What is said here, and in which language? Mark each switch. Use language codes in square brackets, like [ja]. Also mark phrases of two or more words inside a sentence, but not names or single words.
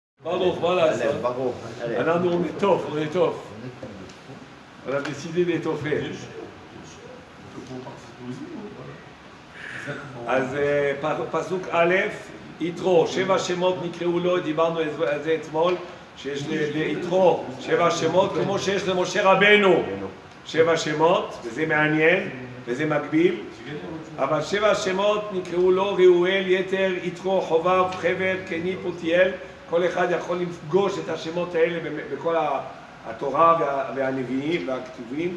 [fr] Baruch, voilà ça. אנחנו on est טוב. On a décidé d'étoffer. [he] אז פסוק א', יתרו, 7 שמות נקראו לו, דיברנו על זה אתמול, שיש ליתרו 7 שמות, כמו שיש למשה רבנו 7 שמות, וזה מעניין, וזה מקביל, אבל 7 שמות נקראו לו ראואל, יתר, יתרו, חובב, חבר, קני, פותיאל, כל אחד יכול לפגוש את השמות האלה בכל התורה והנביאים והכתובים.